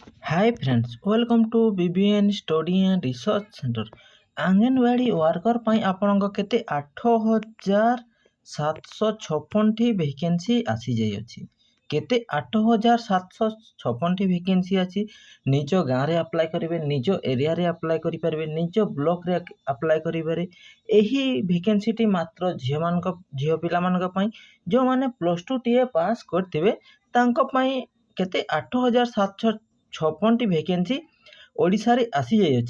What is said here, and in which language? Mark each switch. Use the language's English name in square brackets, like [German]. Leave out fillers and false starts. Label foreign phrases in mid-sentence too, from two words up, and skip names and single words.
[English] Hi friends, welcome to BBN Study and Research Center. [Odia] आंगनवाड़ी वर्कर ପାଇଁ ଆପଣଙ୍କ କେତେ 8756ଟି ଭେକେନ୍ସି ଆସିଯାଇଅଛି। କେତେ 8756ଟି ଭେକେନ୍ସି ଅଛି। ନିଜ ଗାଁରେ ଆପ୍ଲାଏ କରିବେ, ନିଜ ଏରିଆରେ ଆପ୍ଲାଏ କରିପାରିବେ, ନିଜ ବ୍ଲକରେ ଆପ୍ଲାଏ କରିପାରିବେ। ଏହି ଭେକେନ୍ସିଟି ମାତ୍ର ଝିଅ ପିଲାମାନଙ୍କ ପାଇଁ ଯେଉଁମାନେ +2ଟିଏ ପାସ୍ କରିଥିବେ ତାଙ୍କ ପାଇଁ କେତେ 8756ଟି ଭେକେନ୍ସି ଓଡ଼ିଶାରେ ଆସିଯାଇଅଛି।